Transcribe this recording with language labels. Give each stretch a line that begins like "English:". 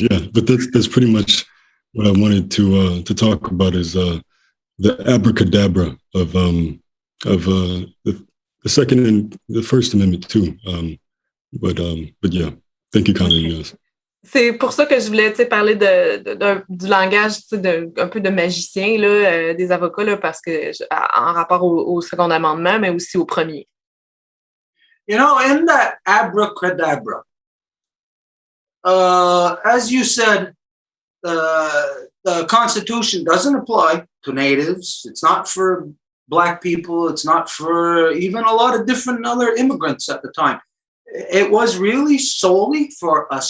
English: Yeah, but that's pretty much what I wanted to talk about is the abracadabra of the Second and the First Amendment too. But yeah, thank you, Kahnawà. Yes.
French: C'est pour ça que je voulais parler du langage un peu de magicien là, des avocats là, parce que en rapport au Second Amendement, mais aussi au premier.
English: You know, in that abracadabra, as you said, the Constitution doesn't apply to natives. It's not for Black people. It's not for even a lot of different other immigrants at the time. It was really solely for a